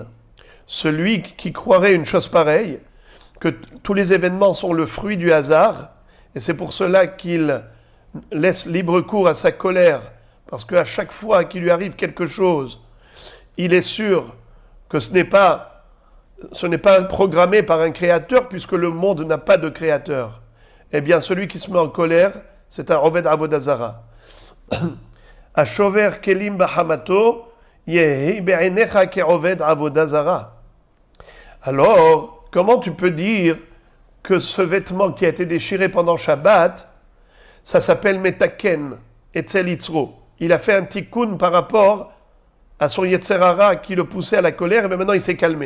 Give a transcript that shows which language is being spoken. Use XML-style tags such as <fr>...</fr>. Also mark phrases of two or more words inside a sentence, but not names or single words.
<fr>Celui qui croirait une chose pareille, que tous les événements sont le fruit du hasard, et c'est pour cela qu'il laisse libre cours à sa colère, parce qu'à chaque fois qu'il lui arrive quelque chose, il est sûr que ce n'est pas programmé par un créateur, puisque le monde n'a pas de créateur. Eh bien, celui qui se met en colère, c'est un</fr> <he>עובד עבודה זרה. השובר כלים בחמתו יהי בעיניך כעובד עבודה זרה.</he> <fr>Alors, comment tu peux dire que ce vêtement qui a été déchiré pendant Shabbat, ça s'appelle metaken,</fr> <he>אצל יצרו.</he> <fr>Il a fait un tikkun par rapport à son Yetzerara qui le poussait à la colère, et bien maintenant il s'est calmé.</fr>